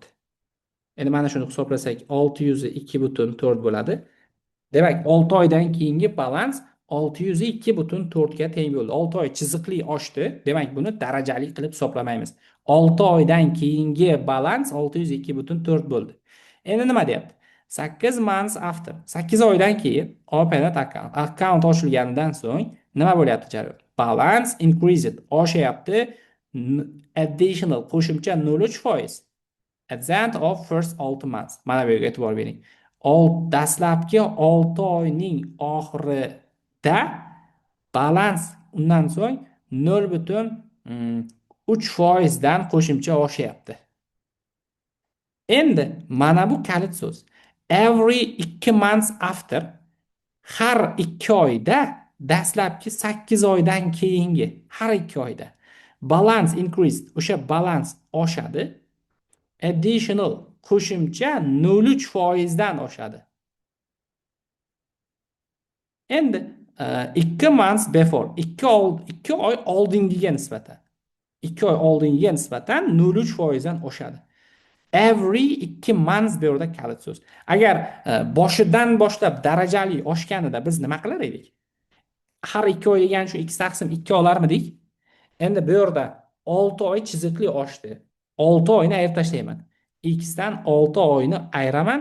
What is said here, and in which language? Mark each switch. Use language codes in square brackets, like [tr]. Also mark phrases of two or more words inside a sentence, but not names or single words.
[uz] Endi mana shuni hisoblasak 600 2,4 bo'ladi. Demak, 6 oydan keyingi balans 602,4 ga teng bo'ldi. 6 oy chiziqli oshdi. Demak, buni darajali qilib hisoblamaymiz. 6 oydan keyingi balans 602,4 bo'ldi. Endi nima deyapti? 8 [en] months after. [uz] 8 oydan keyin [en] opened account. [uz] Account ochilganidan so'ng nima bo'lyapti jarayon? [en] Balance increased. Oshyapti. Additional qo'shimcha 0,3%. At the end of first 6 months. [uz] Mana bu yerga e'tibor bering. Dastlabki 6 oyning oxirida balans undan so'ng 0,3% dan qo'shimcha oshyapti. Endi mana bu kalit so'z. [en] Every 2 months after, [uz] har 2 oyda, dastlabki 8 oydan keyingi har 2 oyda [en] balance increased, [uz] o'sha balans oshadi. Additional qo'shimcha 0,3% dan oshadi. Endi [en] 2 months before, [uz] 2 oy oldingiga nisbatan 2 oy oldingiga nisbatan 0,3% dan oshadi. [en] Every 2 months [uz] bu yerda kalit so'z. Agar boshidan boshlab darajali oshganida biz nima qilar edik? Har 2 oy degan shu x taqsim 2 olarmidik? Endi bu yerda 6 oy chiziqli oshdi. 6 oyni ayirib tashlayman. X dan 6 oyni ayiraman.